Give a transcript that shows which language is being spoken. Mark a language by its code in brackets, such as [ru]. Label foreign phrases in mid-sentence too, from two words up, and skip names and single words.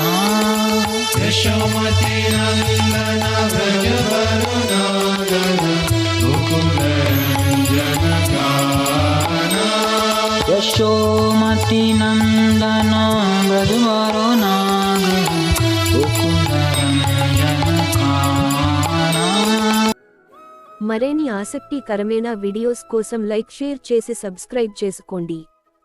[sa] यशोमति नंदन व्रजवरनागर गोकुलरञ्जनकानन यशोमति नंदन व्रजवरो नागर गोकुलरञ्जनकानन [te] మరిన్ని ఆసక్తికరమైన వీడియోస్ కోసం [en] like share [te] చేసి సబ్స్క్రైబ్ చేసుకోండి.